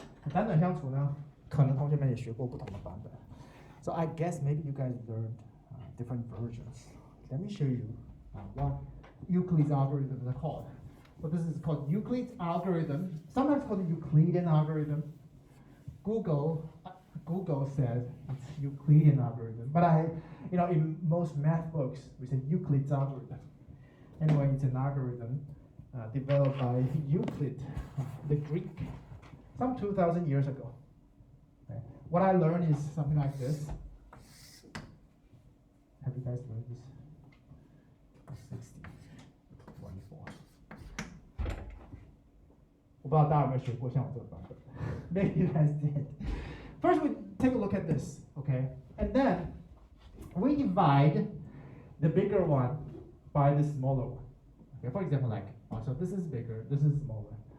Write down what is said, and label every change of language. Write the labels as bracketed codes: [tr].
[zh] 辗转相处呢，可能同学们也学过不同的版本。 [en] So I guess maybe you guys learned different versions. Let me show you what Euclid's algorithm is called. So this is called Euclid's algorithm, sometimes called the Euclidean algorithm. Google says it's Euclidean algorithm, but in most math books we say Euclid's algorithm. Anyway, it's an algorithm developed by Euclid, the Greek, some 2,000 years ago. Okay. What I learned is something like this. Have you guys learned this? 60, 24. [zh] 我不知道大家有没有学过像我这个版本 [en] Maybe you guys did. First, we take a look at this, okay? And then we divide the bigger one by the smaller one. Okay, for example, like, so this is bigger, this is smaller.